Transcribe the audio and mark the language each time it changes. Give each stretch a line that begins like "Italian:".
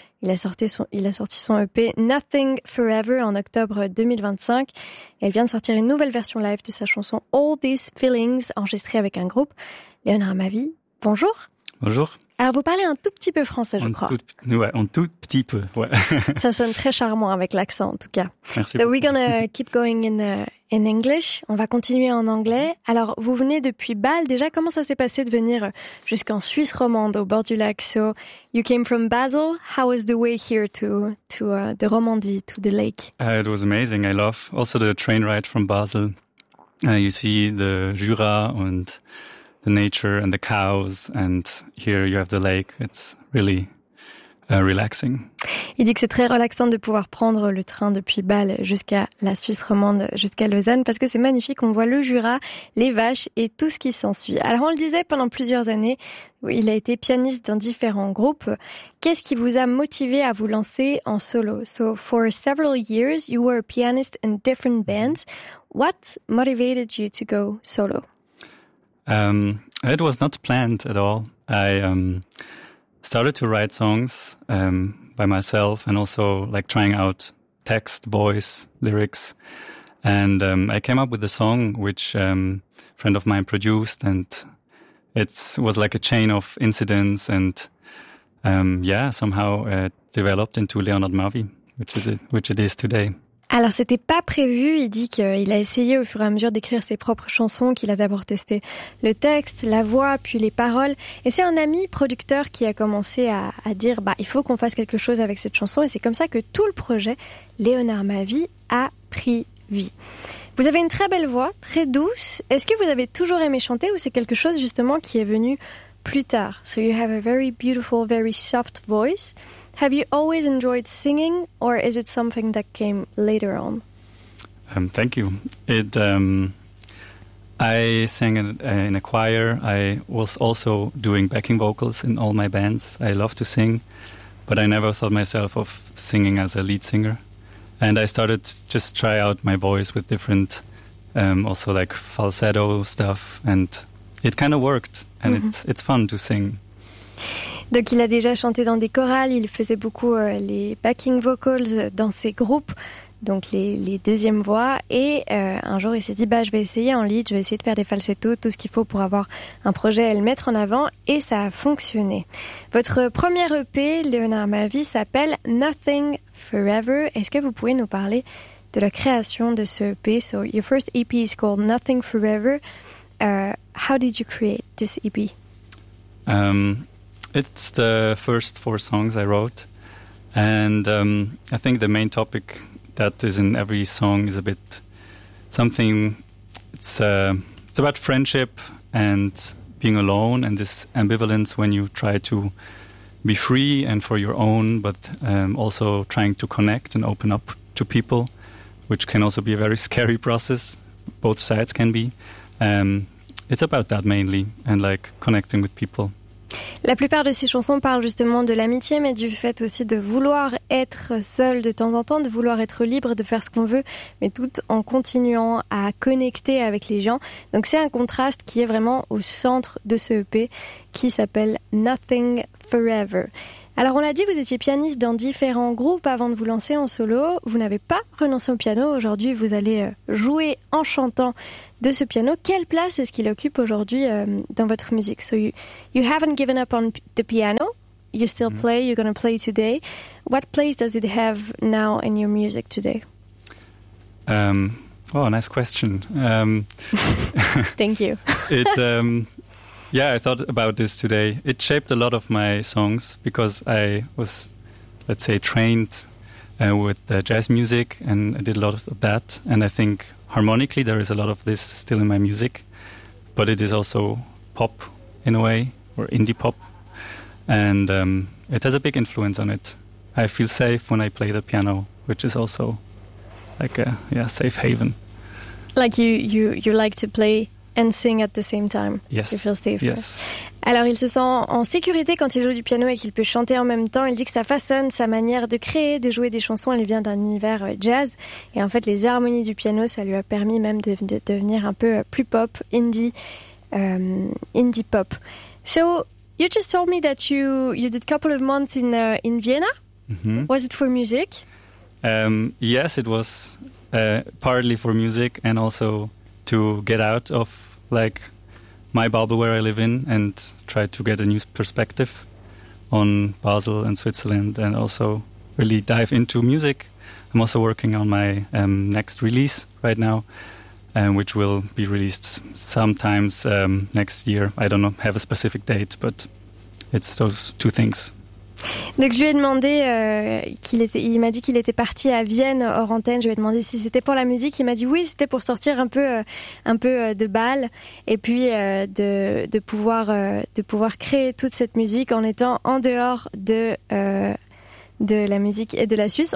French: Il a sorti son EP Nothing Forever en octobre 2025. Et il vient de sortir une nouvelle version live de sa chanson All These Feelings, enregistrée avec un groupe. Léonard Mavi, bonjour. Bonjour. Alors vous parlez un tout petit peu français, je crois. Un tout petit peu. Ça sonne très charmant avec l'accent en tout cas. Merci.
English: So we're gonna keep going in English.
French: On va continuer en anglais. Alors vous venez depuis Bâle déjà. Comment ça s'est passé de venir jusqu'en Suisse romande au bord du lac?
English: So you came from Basel. How was the way here to the Romandie, to the lake? It was amazing. I love also the train ride from Basel. You see the Jura and the nature and the cows, and here you have the lake. It's really relaxing.
French: Il dit que c'est très relaxant de pouvoir prendre le train depuis Bâle jusqu'à la Suisse romande, jusqu'à Lausanne, parce que c'est magnifique. On voit le Jura, les vaches et tout ce qui s'ensuit. Alors, on le disait, pendant plusieurs années, il a été pianiste dans différents groupes. Qu'est-ce qui vous a motivé à vous lancer en solo?
English: So, for several years, you were a pianist in different bands. What motivated you to go solo? It was not planned at all. I started to write songs by myself and also like trying out text, voice, lyrics. And I came up with a song which a friend of mine produced, and it was like a chain of incidents. And somehow it developed into Léonard Mavi, which it is today.
French: Alors, c'était pas prévu. Il dit qu'il a essayé au fur et à mesure d'écrire ses propres chansons, qu'il a d'abord testé le texte, la voix, puis les paroles. Et c'est un ami producteur qui a commencé à dire, il faut qu'on fasse quelque chose avec cette chanson. Et c'est comme ça que tout le projet Léonard Mavi a pris vie. Vous avez une très belle voix, très douce. Est-ce que vous avez toujours aimé chanter ou c'est quelque chose justement qui est venu plus tard?
English: So you have a very beautiful, very soft voice. Have you always enjoyed singing, or is it something that came later on? Thank you. I sang in a choir. I was also doing backing vocals in all my bands. I love to sing, but I never thought myself of singing as a lead singer. And I started just try out my voice with different, also like falsetto stuff, and it kind of worked. And it's fun to sing.
French: Donc il a déjà chanté dans des chorales, il faisait beaucoup les backing vocals dans ses groupes, donc les deuxièmes voix. Et un jour il s'est dit, je vais essayer en lead, je vais essayer de faire des falsettos, tout ce qu'il faut pour avoir un projet et le mettre en avant. Et ça a fonctionné. Votre premier EP, Léonard Mavi, s'appelle Nothing Forever. Est-ce que vous pouvez nous parler de la création de ce EP?
English: So your first EP is called Nothing Forever. How did you create this EP? It's the first four songs I wrote, and I think the main topic that is in every song is a bit something. It's about friendship and being alone, and this ambivalence when you try to be free and for your own, but also trying to connect and open up to people, which can also be a very scary process. Both sides can be. It's about that mainly, and like connecting with people.
French: La plupart de ces chansons parlent justement de l'amitié, mais du fait aussi de vouloir être seul de temps en temps, de vouloir être libre, de faire ce qu'on veut, mais tout en continuant à connecter avec les gens. Donc c'est un contraste qui est vraiment au centre de ce EP qui s'appelle Nothing Forever. Alors on l'a dit, vous étiez pianiste dans différents groupes avant de vous lancer en solo. Vous n'avez pas renoncé au piano. Aujourd'hui, vous allez jouer en chantant de ce piano. Quelle place est-ce qu'il occupe aujourd'hui dans votre musique?
English: So you haven't given up on the piano. You still play. You're going to play today. What place does it have now in your music today? Nice question. Thank you. I thought about this today. It shaped a lot of my songs because I was, let's say, trained with jazz music, and I did a lot of that. And I think harmonically there is a lot of this still in my music. but it is also pop in a way, or indie pop, and it has a big influence on it. I feel safe when I play the piano, which is also like a safe haven. Like you like to play and sing at the same time. Yes. You feel safe. Yes.
French: Alors, il se sent en sécurité quand il joue du piano et qu'il peut chanter en même temps. Il dit que ça façonne sa manière de créer, de jouer des chansons. Elle vient d'un univers jazz. Et en fait, les harmonies du piano, ça lui a permis même de devenir un peu plus pop, indie, indie pop.
English: So, you just told me that you did a couple of months in Vienna. Mm-hmm. Was it for music? Yes, it was partly for music and also to get out of like my bubble where I live in and try to get a new perspective on Basel and Switzerland and also really dive into music. I'm also working on my next release right now, which will be released sometimes next year. I don't know, have a specific date, but it's those two things.
French: Donc je lui ai demandé il m'a dit qu'il était parti à Vienne hors antenne. Je lui ai demandé si c'était pour la musique. Il m'a dit oui, c'était pour sortir un peu de Bâle et puis de pouvoir créer toute cette musique en étant en dehors de la musique et de la Suisse.